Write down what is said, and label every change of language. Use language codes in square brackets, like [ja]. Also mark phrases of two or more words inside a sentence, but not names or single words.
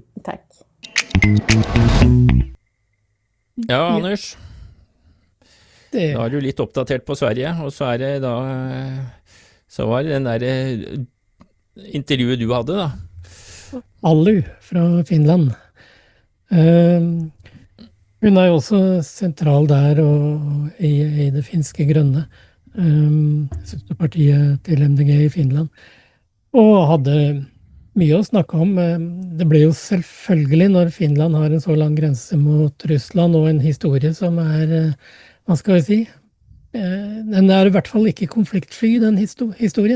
[sv] Tack. Ja, Anders. Då är du lite uppdaterad på Sverige, och så är det då så var det den där intervjun du hade då. Allu från Finland. [no] Hun er jo også sentral der og i det finske grønne, søsterpartiet til MDG i Finland, og hadde mye å snakke om. Det ble jo selvfølgelig, når Finland har en så lang grense mot Russland og en historie som hva skal vi si, den er i hvert fall ikke konfliktfri, den historien.